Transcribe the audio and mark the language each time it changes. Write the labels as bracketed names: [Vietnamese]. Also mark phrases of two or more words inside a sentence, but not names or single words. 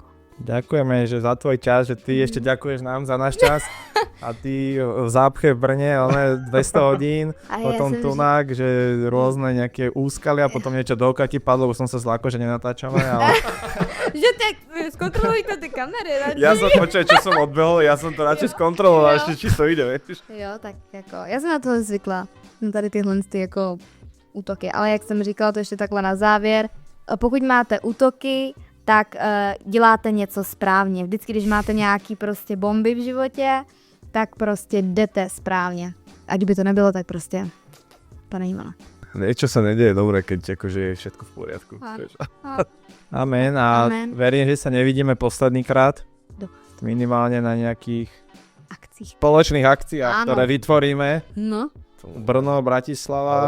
[Slovak] Ďakujeme, že za tvoj čas, že ty ešte ďakuješ nám za náš čas a ty v zápche v Brne, 200 hodín, potom tunák, že rôzne nejaké úskalia, potom niečo do oka ti padlo, už som sa zlákol, že nenatáčame, ale... [Czech] Že tak zkontrolujte ty kamery, radši. [Slovak] Ja som počul, čo som odbehol, ja som to radšej skontroloval, ešte či to ide, vieš. [Czech] Jo, tak jako, já jsem na tohle zvykla, na tady tyhle jako útoky, ale jak jsem říkala, to ještě takhle na závěr, pokud máte útoky, tak děláte něco správně. Vždycky, když máte nějaký prostě bomby v životě, tak prostě jdete správně. A kdyby to nebylo, tak prostě to není ono. [Slovak] Niečo sa nedieje dobre, keď akože je všetko v poriadku. Amen a Amen. verím, že sa nevidíme posledný krát. Dobre. Minimálne na nejakých [Czech] Akcích. [Slovak] spoločných akciách, Áno. ktoré vytvoríme. No. Brno, Bratislava.